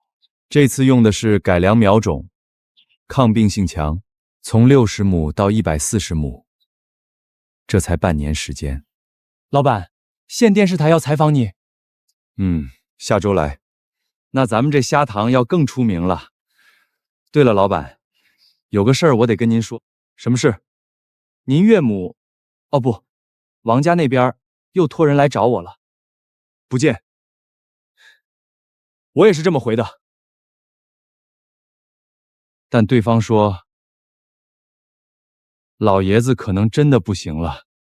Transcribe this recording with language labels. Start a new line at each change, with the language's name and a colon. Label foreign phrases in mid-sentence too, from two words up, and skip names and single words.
Chinese: 這次用的是改良苗種，抗病性強，從60畝到140畝，這才半年時間。老闆，縣電視台要採訪你。下周來。那咱們這蝦塘要更出名了。對了，老闆，有個事兒我得跟您說。什麼事？您岳母，哦不，王家那邊又托人來找我了。不見。我也是這麼回的。但對方說，老爺子可能真的不行了。